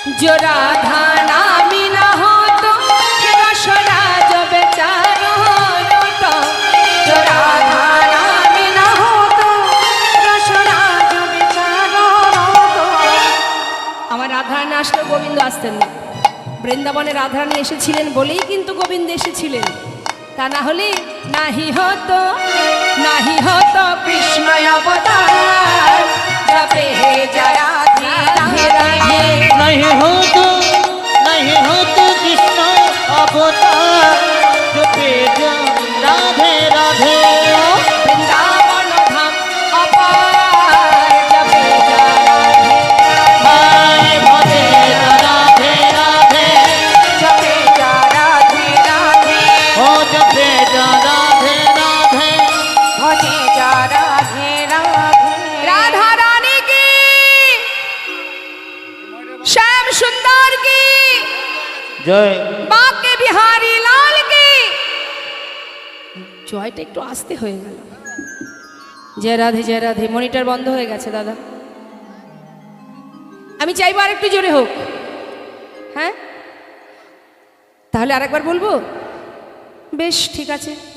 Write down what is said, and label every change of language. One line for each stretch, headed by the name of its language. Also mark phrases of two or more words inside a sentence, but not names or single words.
Hindi: जो राधा नामी न हो तो रसराज बेचारो तो जो राधा नामी न हो तो रसराज बेचारो तो।
Bangla: আমার রাধারানী আসলে গোবিন্দ আসতেন না। বৃন্দাবনে রাধারানী এসেছিলেন বলেই কিন্তু গোবিন্দ এসেছিলেন, তা না হলে
Hindi: नाहि होतो कृष्ण अवतार जपे हे जय राधे राधे राधे। नहीं हो तो कृष्ण अवतार जो पेज राधे राधे। वृंदावन धाम अपार जपे जय राधे हाय भजे राधे राधे जपे जा राधे राधे हो जो पेज राधे राधे। भजे जा राधे राधे। राधा रानी की, श्याम सुंदर की, जय बाके बिहारी लाल की।
Bangla: জয়টা একটু আস্তে হয়ে গেল। জয় রাধে জয় রাধে। মনিটর বন্ধ হয়ে গেছে দাদা, আমি চাইবো আর একটু জোরে হোক। হ্যাঁ, তাহলে আরেকবার বলবো? বেশ, ঠিক আছে।